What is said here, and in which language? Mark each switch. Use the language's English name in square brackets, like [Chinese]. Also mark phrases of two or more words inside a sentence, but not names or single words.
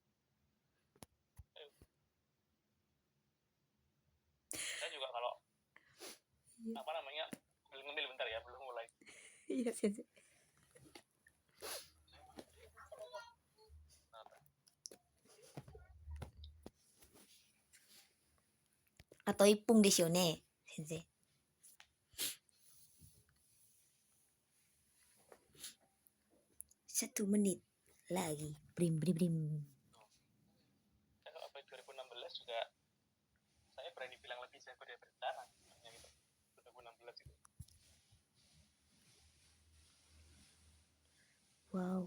[Indonesian] Saya juga kalau apa namanya ngemil bentar ya belum mulai. Iya Sensei. Atau [Japanese] ipung desu ne, [Indonesian] Sensei. 1 menit lagi. Brim brim brim. Saya kalau 2016 juga saya berani bilang lebih jago dari berencana gitu. 2016 itu. Wow.